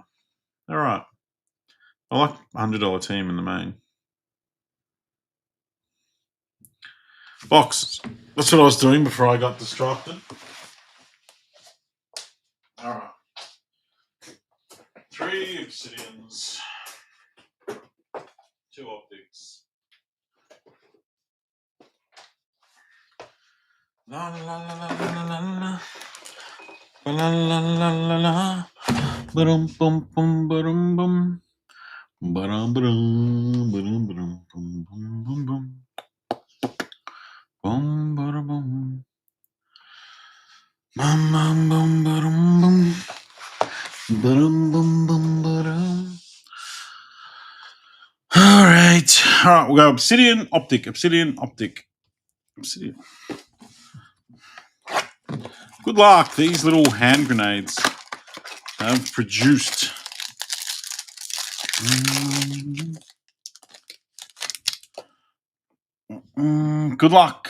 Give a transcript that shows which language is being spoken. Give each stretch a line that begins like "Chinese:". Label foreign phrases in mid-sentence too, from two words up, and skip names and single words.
English: All right. I like $100 team in the main. Box. That's what I was doing before I got distracted. All right. 3 obsidians. 2 optics. La la la la la la la. La la la la la. Ba-dum bum bum ba-dum bum. Ba-dum ba-dum ba-dum ba-dum bum bum bum bum. Bum ba-da-bum. Bum bum bum ba-dum bum. Ba-dum bum bum ba-dum. All right, we'll go obsidian, optic, obsidian, optic, obsidian. Good luck. These little hand grenades have produced. Good luck.